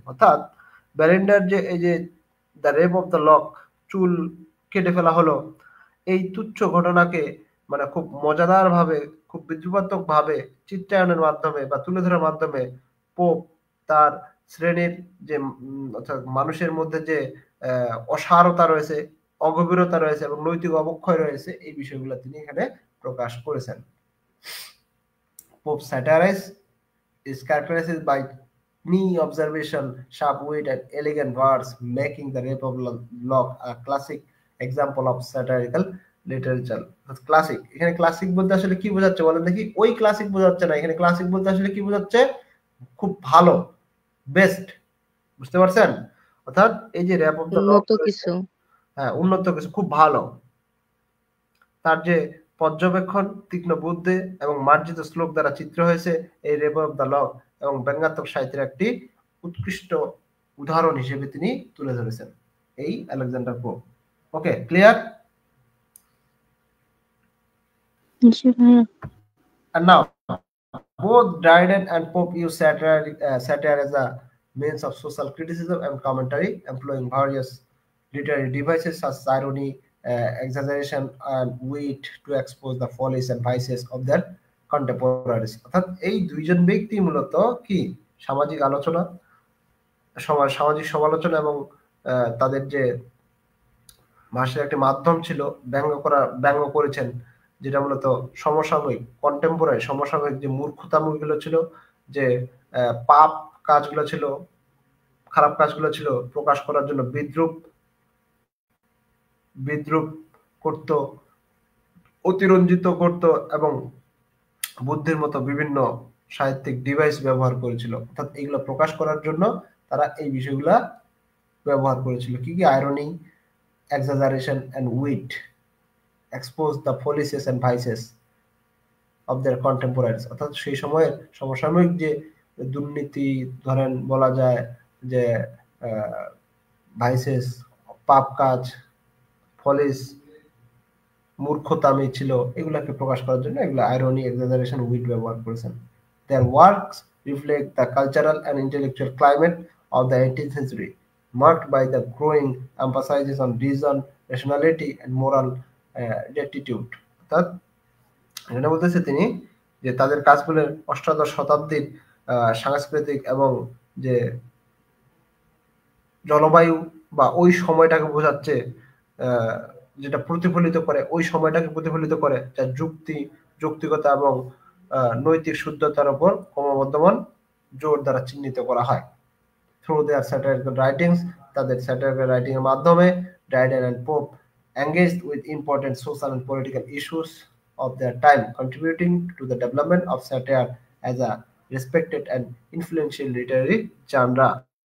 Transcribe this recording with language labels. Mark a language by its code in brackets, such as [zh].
[bn] অর্থাৎ বেলিন্ডার যে এই যে the rape of the lock, চুল কেটে ফেলা হলো, এই তুচ্ছ ঘটনাকে মানে খুব মজাদার ভাবে, খুব বিদ্রুপাত্মক ভাবে চিত্রায়নের মাধ্যমে বা তুলে ধরার মাধ্যমে পোপ তার শ্রেণীর যে অর্থাৎ মানুষের মধ্যে যে অসারতা রয়েছে, অগভীরতা রয়েছে এবং নৈতিক অবক্ষয় রয়েছে, এই বিষয়গুলো তিনি এখানে প্রকাশ করেছেন। Pope স্যাটারাইজ [en] is characterized by knee observation, sharp wit, and elegant words, making the Rape of Lock a classic example of satirical literature. [bn] Classic, এখানে ক্লাসিক বলতে আসলে কি বোঝাচ্ছে বলেন দেখি? ওই ক্লাসিক বোঝাচ্ছে না, এখানে ক্লাসিক বলতে আসলে কি বোঝাচ্ছে? খুব ভালো, বেস্ট, বুঝতে পারছেন? অর্থাৎ এই যে র্যাপ অফ দ্য লক, উন্নত কিছু। হ্যাঁ উন্নত কিছু, খুব ভালো। তার যে পর্যবেক্ষণ, তীক্ষ্ণ বুদ্ধি এবং মার্জিত শ্লোক দ্বারা চিত্র হয়েছে এই রেপ অফ দ্য লক এবং ব্যঙ্গাত্মক সাহিত্যের একটি উৎকৃষ্ট উদাহরণ হিসেবে তিনি তুলে ধরেছেন এই আলেকজান্ডার পোপ। ওকে, ক্লিয়ার? জি ভাইয়া। [en] And now, both Dryden and Pope use satire as a means of social criticism and commentary, employing various literary devices such as irony, exaggeration, and wit to expose the follies and vices of their contemporaries. [bn] অর্থাৎ এই দুইজন ব্যক্তি মূলত কি সামাজিক আলোচনা, সামাজিক সমালোচনা এবং তাদের যে ভাষার একটি মাধ্যম ছিল ব্যঙ্গ করেছেন, যেটা মূলত সমসাময়িক কন্টেম্পোরারি সমসাময়িক যে মূর্খতামূলগুলো ছিল, যে পাপ কাজগুলো ছিল, খারাপ কাজগুলো ছিল, প্রকাশ করার জন্য বিদ্রুপ করত, অতিরঞ্জিত করত এবং বুদ্ধির মতো বিভিন্ন সাহিত্যিক ডিভাইস ব্যবহার করেছিল। অর্থাৎ এইগুলো প্রকাশ করার জন্য তারা এই বিষয়গুলা ব্যবহার করেছিল। কি কি? [en] Irony, exaggeration, and wit, expose the follies and vices of their contemporaries. [bn] অর্থাৎ সেই সময়ের সমসাময়িক যে দুর্নীতি, ধরেন বলা যায় যে ভাইসেস, পাপ কাজ, ফলিস, মূর্খতামি ছিল, এগুলাকে প্রকাশ করার জন্য এগুলো আইরনি, এক্সাজারেশন, উইট ব্যবহার করেছেন। [en] Their works reflect the cultural and intellectual climate of the 18th century, marked by the growing emphasis on reason, rationality, and moral rectitude. [bn] অর্থাৎ এখানে বলতেছে তিনি যে তাদের কাজগুলো অষ্টাদশ শতাব্দীর সাংস্কৃতিক এবং যে জলবায়ু বা ওই সময়টাকে বোঝাচ্ছে, যেটা প্রতিফলিত করে, ওই সময়টাকে প্রতিফলিত করে, যা যৌক্তিকতা এবং নৈতিক শুদ্ধতার উপর ক্রমবর্ধমান জোর দ্বারা চিহ্নিত করা হয়। [en] Through their satirical writings, [bn] তাদের satirical writing এর মাধ্যমে [en] Dryden and Pope engaged with important social and political issues of their time, contributing to the development of satire as a respected and influential literary genre.